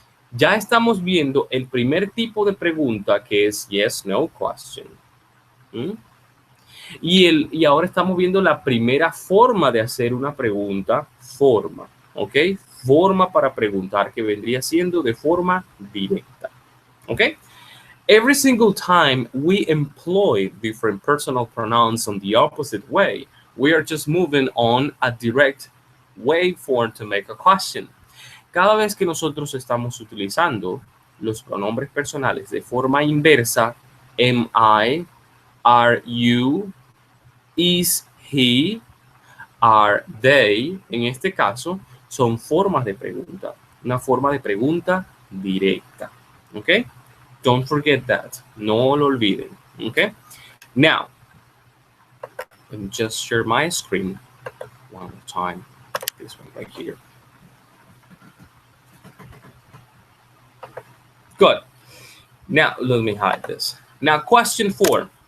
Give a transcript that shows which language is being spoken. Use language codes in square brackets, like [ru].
[es] Ya estamos viendo el primer tipo de pregunta que es yes, no question. Y ahora estamos viendo la primera forma de hacer una pregunta, forma, ¿ok? Forma para preguntar que vendría siendo de forma directa, ¿ok? [en] Every single time we employ different personal pronouns on the opposite way, we are just moving on a direct way form to make a question. [es] Cada vez que nosotros estamos utilizando los pronombres personales de forma inversa, [en] am I, are you, is he, are they, [es] en este caso, son formas de pregunta. Una forma de pregunta directa. ¿Ok? [en] Don't forget that. [es] No lo olviden. ¿Ok? [en] Now, let me just share my screen one more time. This one right here. Good. Now, let me hide this. Now, question 4.